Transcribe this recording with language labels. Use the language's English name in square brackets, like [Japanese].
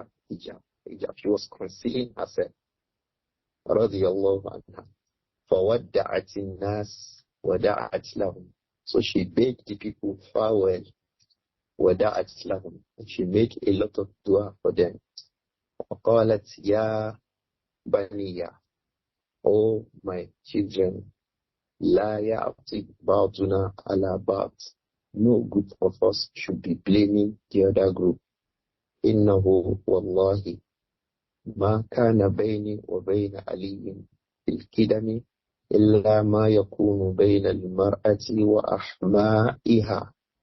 [English] She was concealing herself. [Arabic] Radiallahu anha. فَوَدَّعَتِ النَّاسِ وَدَعَتْ لَهُمْ. [English] So she bade the people farewell. [Arabic] وَدَعَتْ لَهُمْ. [English] And she made a lot of dua for them. [Arabic] وَقَالَتْ يَا بَنِيَّ. [English] Oh my children, [Arabic] لَا يَعْطِبْ بَعْضُنَا عَلَى بَعْضٍ. [English] No group of us should be blaming the other group. [Arabic] إِنَّهُ وَاللَّهِ مَا كَانَ بَيْنِي وَبَيْنَ عَلِيٍّ فِي الْكِدَمِ إِلَّا مَا يَكُونُ بَيْنَ الْمَرْأَةِ وَأَحْمَائِهَا.